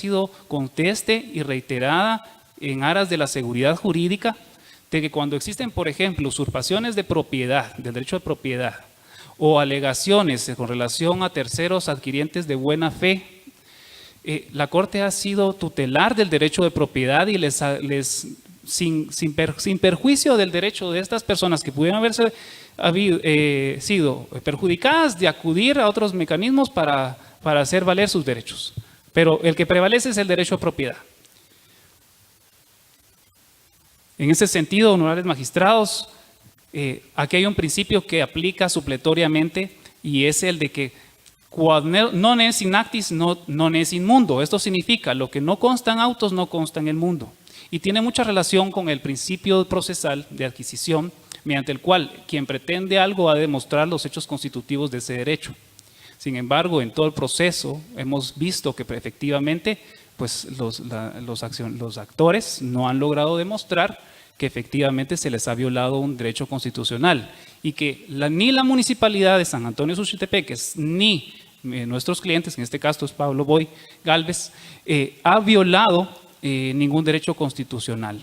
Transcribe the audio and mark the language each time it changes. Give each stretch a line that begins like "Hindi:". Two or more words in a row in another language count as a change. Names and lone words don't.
Spanish: sido conteste y reiterada en aras de la seguridad jurídica, de que cuando existen, por ejemplo, usurpaciones de propiedad, del derecho de propiedad, o alegaciones con relación a terceros adquirientes de buena fe, la Corte ha sido tutelar del derecho de propiedad y sin perjuicio del derecho de estas personas que pudieran haberse sido perjudicadas de acudir a otros mecanismos para hacer valer sus derechos. Pero el que prevalece es el derecho a propiedad. En ese sentido, honorables magistrados, aquí hay un principio que aplica supletoriamente y es el de que
Latin: quod non es in actis, non es in mundo.
Spanish: Esto significa lo que no consta en autos no consta en el mundo. Y tiene mucha relación con el principio procesal de adquisición, mediante el cual quien pretende algo ha de demostrar los hechos constitutivos de ese derecho. Sin embargo, en todo el proceso hemos visto que efectivamente pues, los actores no han logrado demostrar que efectivamente se les ha violado un derecho constitucional y que ni la Municipalidad de San Antonio Suchitepeques ni nuestros clientes, en este caso es Pablo Boy Gálvez, ha violado ningún derecho constitucional.